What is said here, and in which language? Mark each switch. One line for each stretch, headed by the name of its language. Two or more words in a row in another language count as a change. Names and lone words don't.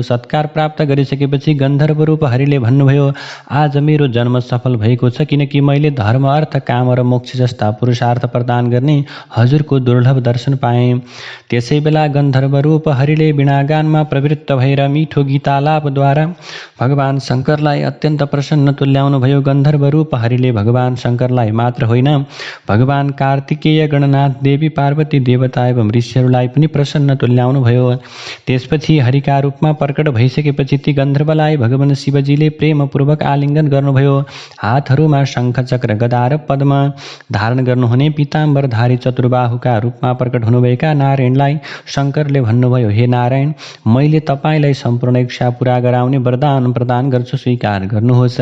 Nepali: सत्कार प्राप्त गरिसकेपछि गन्धर्वरूप हरिले भन्नुभयो, आज मेरो जन्म सफल भएको छ, किनकि मैले धर्म, अर्थ, काम र मोक्ष जस्ता पुरुषार्थ प्रदान गर्ने हजुरको दुर्लभ दर्शन पाएँ। त्यसै बेला गन्धर्वरूप हरिले वीणागानमा प्रवृत्त भएर मिठो गीतालापद्वारा भगवान शङ्करलाई अत्यन्त प्रसन्न तुल्याउनुभयो। गन्धर्वरूप हरिले भगवान शङ्करलाई मात्र होइन, भगवान कार्तिकेय, गणनाथ, देवी पार्वती, देवता एवं ऋषिहरूलाई पनि प्रसन्न तुल्याउनु भयो। त्यसपछि हरिका रूपमा प्रकट भइसकेपछि ती गन्धर्वलाई भगवान शिवजीले प्रेमपूर्वक आलिङ्गन गर्नुभयो। हातहरूमा शङ्ख, चक्र, गदा र पद्म धारण गर्नुहुने पीताम्बरधारी चतुर्बाहुका रूपमा प्रकट हुनुभएका नारायणलाई शङ्करले भन्नुभयो, हे नारायण, मैले तपाईँलाई सम्पूर्ण इच्छा पुरा गराउने वरदान प्रदान गर्छु, स्वीकार गर्नुहोस्।